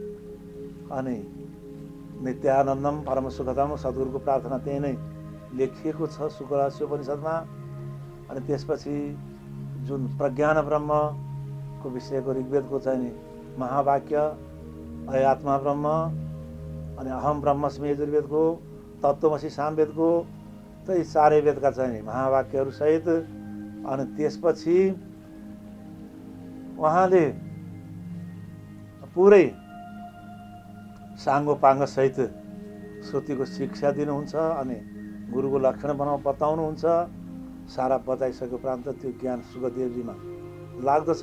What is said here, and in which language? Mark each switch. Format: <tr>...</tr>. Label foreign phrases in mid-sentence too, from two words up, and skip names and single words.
<ne>अनि</ne> <sa>नित्यानन्दम परम सुखदम,</sa> <ne>सद्गुरुको प्रार्थना त्यही नै लेखिएको छ शुक्रस्योपनिषदमा। अनि त्यसपछि जुन प्रज्ञान ब्रह्मको विषयको ऋग्वेदको चाहिँ नि महावाक्य,</ne> <sa>अयात्मा ब्रह्म,</sa> <ne>अनि</ne> <sa>अहम ब्रह्मस्मि</sa> <ne>यजुर्वेदको, तत्त्वमसि सामवेदको, त यी 4 वेदका चाहिँ महावाक्यहरू सहित। अनि त्यसपछि उहाँले पुरै साङ्गो पाङ्ग सहित श्रुतिको शिक्षा दिनुहुन्छ। अनि गुरुको लक्षण बताउनुहुन्छ। सारा बताइसके उपरान्त त्यो ज्ञान सुखदेवजीमा लाग्दछ।</ne>